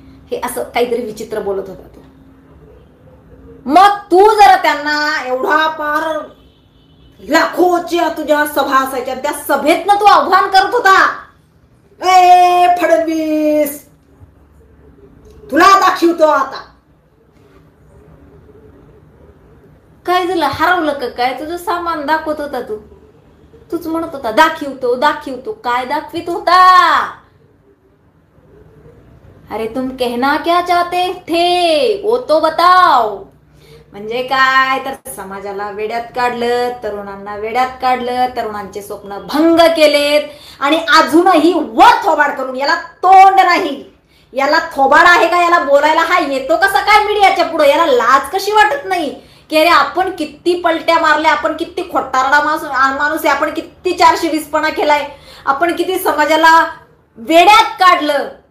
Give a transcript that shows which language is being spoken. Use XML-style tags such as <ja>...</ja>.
<mr>हे असं काहीतरी विचित्र बोलत होता तो. मग तू जर त्यांना एवढा पार लाखोच्या तुझ्या सभा असायच्या, त्या सभेतनं तू आव्हान करत होता, ए फडणवीस तुला दाखवतो आता. काय झालं, हरवलं का काय? तुझं सामान दाखवत होता तूच म्हणत होता दाखवतो दाखवतो. काय दाखवित होता?</mr> <hi>अरे तुम कहना क्या चाहते थे वो तो बताओ.</hi> <mr>म्हणजे काय तर समाजाला वेड्यात काढलं, तरुणांना वेड्यात काढलं, तरुणांचे स्वप्न भंग केलेत आणि अजूनही वर थोबाड करून, याला तोंड नाही, याला थोबाड आहे का, याला बोलायला हा येतो कसा काय मीडियाच्या पुढे? याला लाज कशी वाटत नाही की अरे आपण किती पलट्या मारल्या, आपण किती खोटारडा माणूस आहे, आपण किती 420पणा केलाय, आपण किती समाजाला वेड्यात काढलं.</mr>